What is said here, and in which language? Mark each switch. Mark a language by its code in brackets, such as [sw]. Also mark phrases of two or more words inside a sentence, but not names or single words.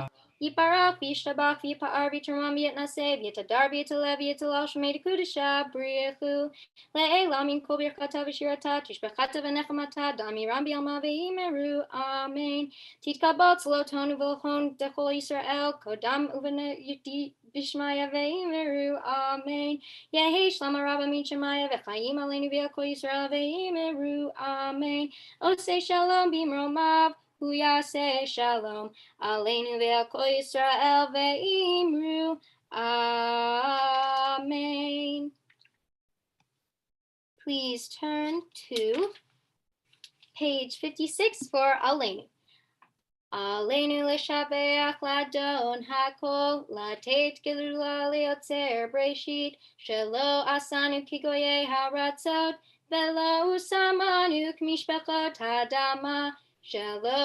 [arc] יתברך וישתבח ויתפאר ויתרומם ויתנשא ויתהדר ויתעלה ויתהלל שמה דקודשא בריך הוא לעילא מן כל ברכתא ושירתא תשבחתא ונחמתא דאמירן בעלמא ואמרו אמן. תתקבל צלותהון ובעותהון דכל ישראל קדם אבוהון די בשמיא ואמרו אמן. יהא שלמא רבא מן שמיא וחיים עלינו ועל כל ישראל ואמרו אמן. [he] עושה שלום במרומיו הוא יעשה שלום עלינו ועל כל ישראל ואמרו אמן. [en] Please turn to page 56 for Aleinu. [he] עלינו לשבח לאדון הכל לתת גדלה ליוצר בראשית שלא עשנו כגויי הארצות ולא שמנו כמשפחות האדמה שלא